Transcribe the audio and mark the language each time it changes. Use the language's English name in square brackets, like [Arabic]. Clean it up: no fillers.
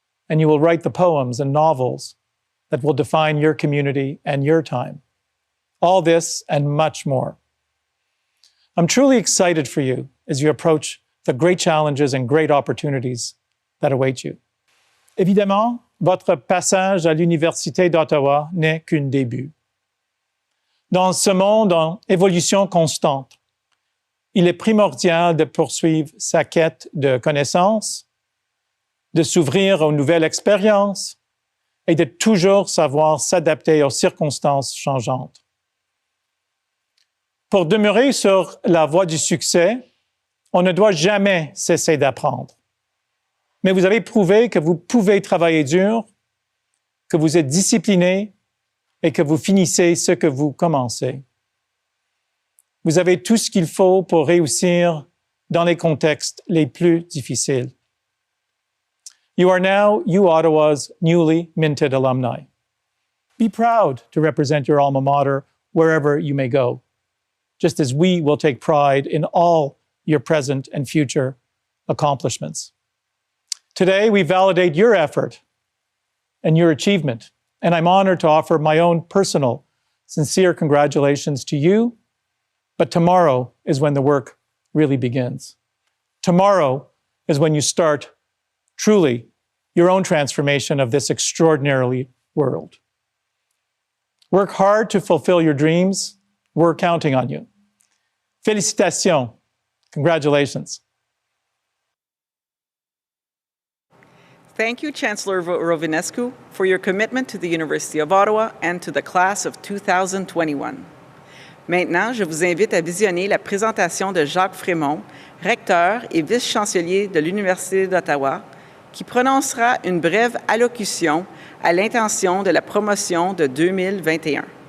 [English] And you will write the poems and novels that will define your community and your time. All this and much more. I'm truly excited for you as you approach the great challenges and great opportunities that await you. [French] Évidemment, votre passage à l'Université d'Ottawa n'est qu'un début. Dans ce monde en évolution constante, il est primordial de poursuivre sa quête de connaissances, de s'ouvrir aux nouvelles expériences et de toujours savoir s'adapter aux circonstances changeantes. Pour demeurer sur la voie du succès, on ne doit jamais cesser d'apprendre. Mais vous avez prouvé que vous pouvez travailler dur, que vous êtes discipliné et que vous finissez ce que vous commencez. Vous avez tout ce qu'il faut pour réussir dans les contextes les plus difficiles. [English] You are now UOttawa's newly minted alumni. Be proud to represent your alma mater wherever you may go, just as we will take pride in all your present and future accomplishments. Today, we validate your effort and your achievement, and I'm honored to offer my own personal, sincere congratulations to you. But tomorrow is when the work really begins. Tomorrow is when you start truly your own transformation of this extraordinary world. Work hard to fulfill your dreams. We're counting on you. [French] Félicitations. [English] Congratulations. Thank you, Chancellor Rovinescu, for your commitment to the University of Ottawa and to the class of 2021. [French] Maintenant, je vous invite à visionner la présentation de Jacques Frémont, recteur et vice-chancelier de l'Université d'Ottawa, qui prononcera une brève allocution à l'intention de la promotion de 2021.